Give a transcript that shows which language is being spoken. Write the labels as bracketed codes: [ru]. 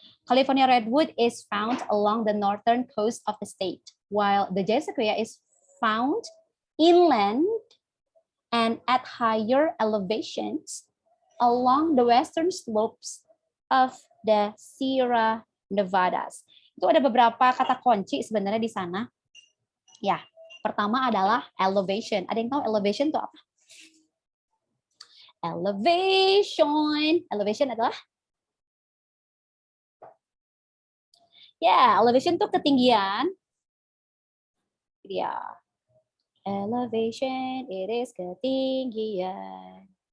[en] California redwood is found along the northern coast of the state, while the giant sequoia is found inland and at higher elevations along the western slopes of the Sierra Nevadas. [id] Itu ada beberapa kata kunci sebenarnya di sana. Ya, pertama adalah elevation. Ada yang tahu elevation itu apa? Elevation. Elevation adalah elevation itu ketinggian. Ya. [en] Elevation, it is ketinggian.